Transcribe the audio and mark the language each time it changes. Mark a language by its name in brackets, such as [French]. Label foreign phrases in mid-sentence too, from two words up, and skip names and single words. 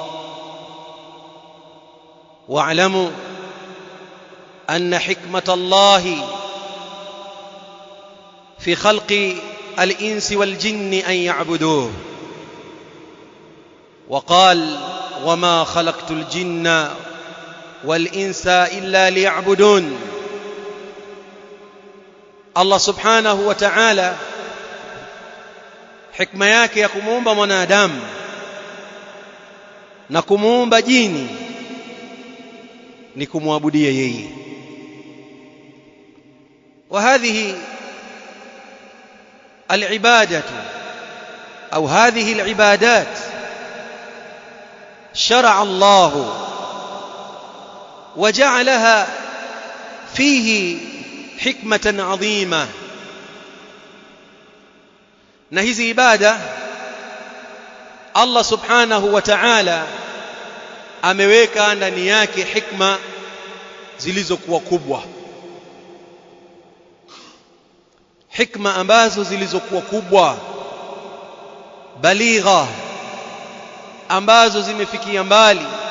[Arabic] واعلموا أن حكمة الله في خلق الإنس والجن أن يعبدوه. وقال: وما خلقت الجن والإنس إلا ليعبدون. [Swahili] Allah [Arabic] سبحانه وتعالى, [Swahili] hikma yake ya kumuumba mwanadamu na kumuumba jini ni kumwabudia yeye. [Arabic] وهذه العبادة أو هذه العبادات شرع الله وجعلها فيه حكمة عظيمة. [Swahili] na hizi ibada Allah [Arabic] سبحانه وتعالى [Swahili] ameweka ndani yake hikma zilizokuwa kubwa, hikma ambazo zilizokuwa kubwa baligha, ambazo zimefikia mbali.